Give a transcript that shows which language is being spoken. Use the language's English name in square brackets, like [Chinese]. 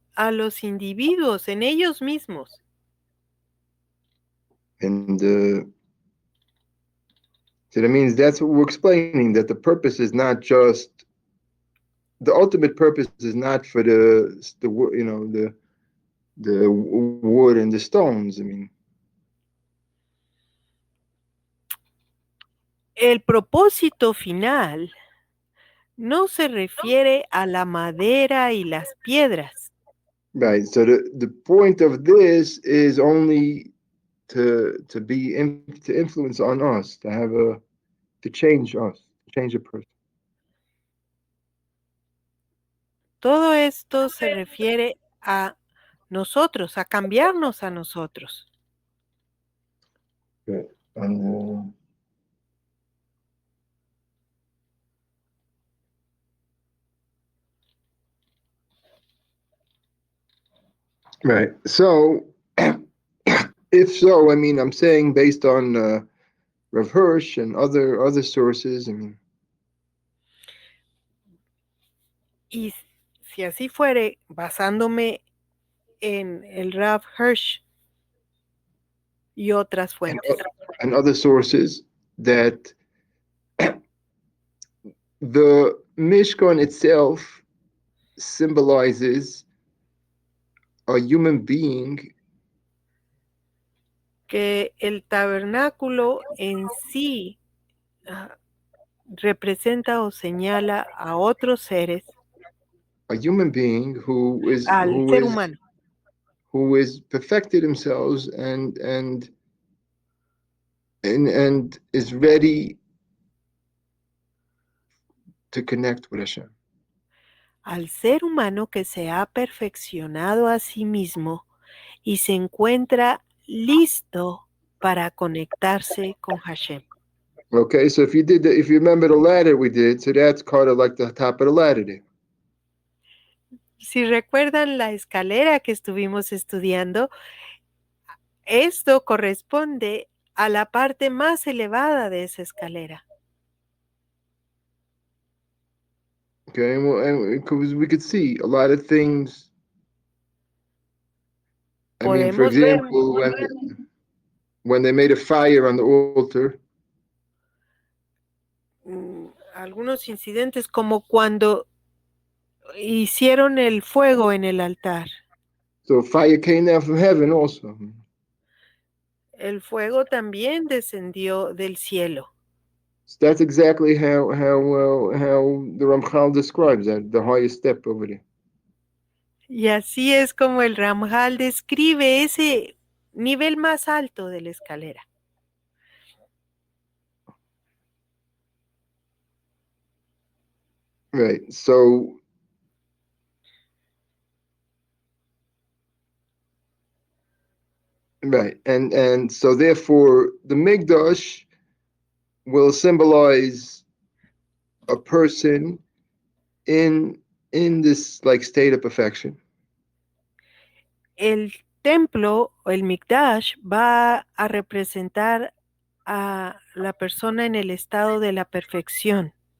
[Spanish] a los individuos en ellos mismos. [English] And so that means that's what we're explaining, that the purpose is not just, the ultimate purpose is not for the wood and the stones. I mean, [Spanish] El propósito final no se refiere a la madera y las piedras. [English] right. So the point of this is only to influence on us, to change us, change a person. [Spanish] Todo esto se refiere a nosotros, a cambiarnos a nosotros. [English] Right. And, right. So, if so, I mean, I'm saying based on Rav Hirsch and other sources. I mean, [Spanish] Y si así fuere, basándome en el Rav Hirsch y otras fuentes. [English] And other sources, that the Mishkan itself symbolizes a human being, [Spanish] Que el tabernáculo en sí representa o señala a otros seres, [English] a human being [Spanish] al ser humano, [English] who is perfected themselves and is ready to connect with Hashem. [Spanish] al ser humano que se ha perfeccionado a sí mismo y se encuentra listo para conectarse con Hashem. [English] Okay, so if you remember the ladder we did, so that's kind of like the top of the ladder there. [Spanish] Si recuerdan la escalera que estuvimos estudiando, esto corresponde a la parte más elevada de esa escalera. [English] Okay, and because we could see a lot of things. I mean, for [Spanish] Podemos ver [English] example, when they made a fire on the altar, [Spanish] algunos incidentes como cuando hicieron el fuego en el altar. [English] so fire came down from heaven also. [Spanish] El fuego también descendió del cielo. [English] So that's exactly how the Ramchal describes that, the highest step over there. [Spanish] Y así es como el Ramjal describe ese nivel más alto de la escalera. [English] Right. So right, and so therefore the Mikdash will symbolize a person in this like state of perfection. [Spanish] El templo o el Mikdash va a representar a la persona en el estado de la perfección.